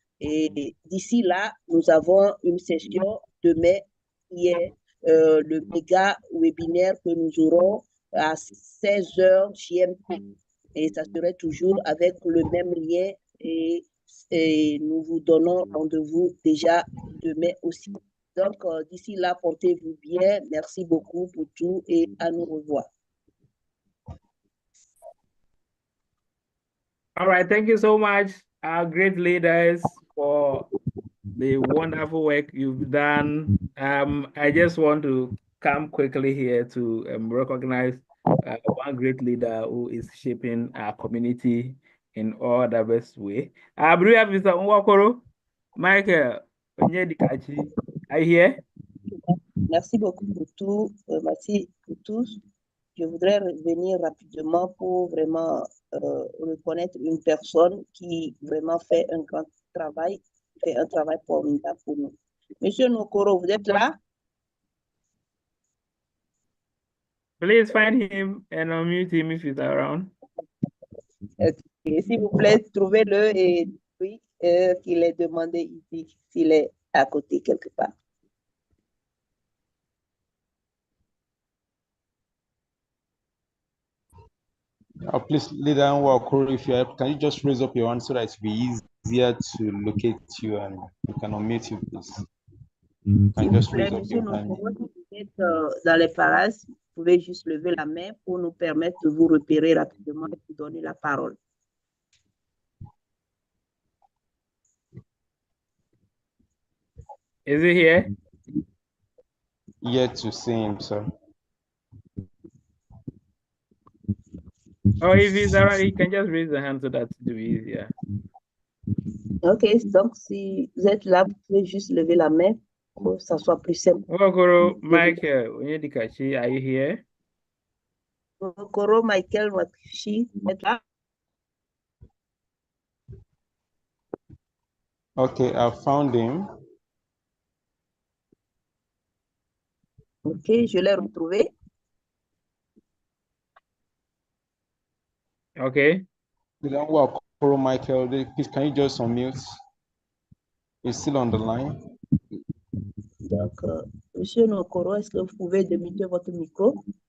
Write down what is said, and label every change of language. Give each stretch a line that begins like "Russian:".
French: Et d'ici là, nous avons une session demain qui est le méga webinaire que nous aurons à 16h GMT. Et ça serait toujours avec le même lien, et nous vous donnons rendez-vous déjà demain aussi. Donc, d'ici là, portez-vous bien. Merci beaucoup pour tout et à nous revoir.
English: All right, thank you so much, our great leaders, for the wonderful work you've done. I just want to come quickly here to recognize one great leader who is shaping our community in all the best way. I believe Mr. Nwokoro, Michael Onyedikachi, are you here?
French: Merci beaucoup pour tout. Merci pour tous. Je voudrais revenir rapidement pour vraiment reconnaître une personne qui vraiment fait un grand travail, fait un travail formidable pour nous. Monsieur Nwokoro, vous êtes là?
English: Please find him and unmute him if he's around. Okay.
French: S'il vous plaît, trouvez-le et puis qu'il est demandé ici, s'il est à côté quelque part.
English: Please, Leader Nwokoro, if you have, can you just raise up your hand so that it will be easier to locate you, and we can unmute you, please.
French: S'il vous plaît, Monsieur Nwokoro, si vous êtes dans les parages, vous pouvez juste lever la main pour nous permettre de vous repérer rapidement et vous donner la parole.
English: Is he here? Yet to see him, sir. Oh, if he's around, he can just raise the hand so that it will be easier.
French: Ok, donc si vous êtes là, vous pouvez juste lever la main pour que ça soit plus simple.
English: Nwokoro Michael Onyedikachi, are you here?
French: Nwokoro Michael Nwakashi, vous êtes là?
English: Okay, I found him.
French: Ok, je l'ai retrouvé.
English: Okay. Leader Nwokoro Michael, please, can you just unmute? He's still on the line.
French: Donc, Monsieur Nwokoro, est-ce que vous pouvez démuter votre micro?